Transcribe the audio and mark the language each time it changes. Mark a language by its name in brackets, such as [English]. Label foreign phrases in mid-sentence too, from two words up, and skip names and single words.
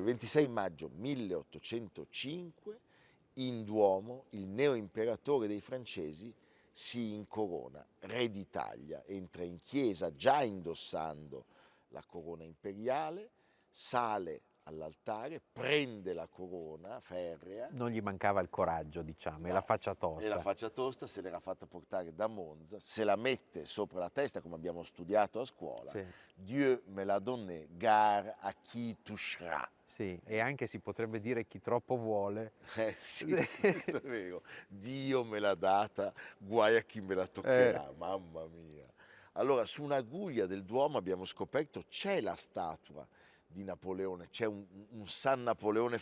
[Italian] 26 maggio 1805 in Duomo il neoimperatore dei francesi si incorona re d'Italia, entra in chiesa già indossando la corona imperiale, sale all'altare, prende la corona ferrea. Non gli mancava il coraggio, diciamo, e la faccia tosta. E la faccia tosta se l'era fatta portare da Monza, se la mette sopra la testa come abbiamo studiato a scuola. Sì. [French] Dieu me l'a donné, gare à qui touchera. [Italian] Sì, e anche si potrebbe dire chi troppo vuole. Sì, questo è vero. Dio me l'ha data, guai a chi me la toccherà, mamma mia. Allora, su una guglia del Duomo abbiamo scoperto c'è la statua di Napoleone, c'è un San Napoleone